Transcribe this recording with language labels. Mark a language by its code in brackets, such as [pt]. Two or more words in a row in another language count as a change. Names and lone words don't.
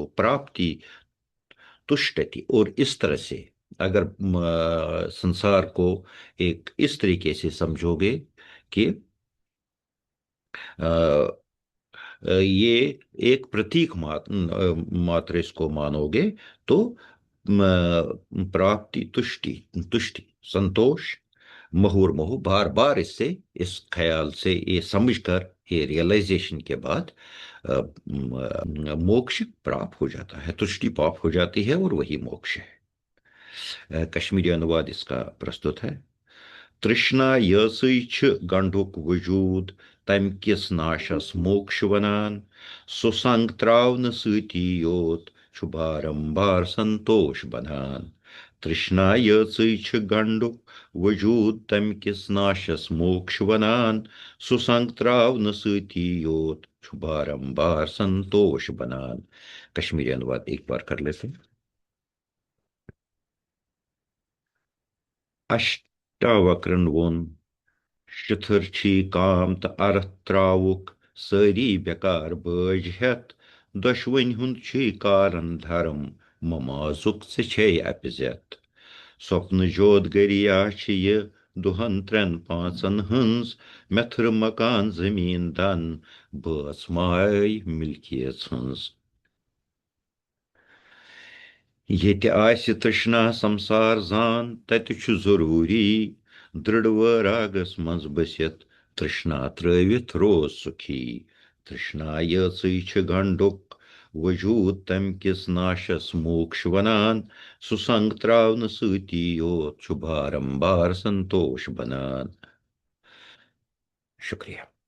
[hi] प्राप्ति तुष्टति, और इस तरह से अगर संसार को एक इस तरीके से समझोगे कि ये एक प्रतीक मात्र इसको मानोगे, तो प्राप्ति तुष्टि, तुष्टि संतोष, मुहुर्मुहु, बार बार इससे, इस ख्याल से, ये समझकर, ये रियलाइजेशन के बाद मोक्ष प्राप्त हो जाता है, तुष्टि प्राप्त हो जाती है, और वही मोक्ष है। कश्मीरी अनुवाद इसका प्रस्तुत है। [ks] तृष्णा यसई गंढुक वजूद, तम किस नाशस मोक्ष वनान, सुसंग त्रावन सती योत, छु बारंबार संतोष बनान। तृष्णा यसई गंढुक वजूद, तम किस नाशस मोक्ष वनान, सुसंग त्रावन सती योत, छु बारंबार संतोष बनान। [hi] कश्मीरी अनुवाद एक बार कर लेते हैं। [ks] अष्टावक्रन वोन, शिथिर छी काम तो अर्थ त्रावुक, सारी बेकार बज हेत, दशवनि हुंद छी कारण धर्म, ममाजुक से छे अपिजत। स्वप्न जोद गरिया छी ये, दुहन त्रेन पांचन हंस, मेथर मकान जमीन दन, बस माय मिल्कियत हंस। येते आस्य तृष्णा संसार जान, तत छु जरूरी दृढ़ रागस मंज बसित, तृष्णा त्रवित रोज सुखी। तृष्णा यचै छ गंडुक वजूद, तम किस नाशस मोक्ष वनान, सुसंग त्रावन सती योत, छु बारंबार संतोष बनान। शुक्रिया।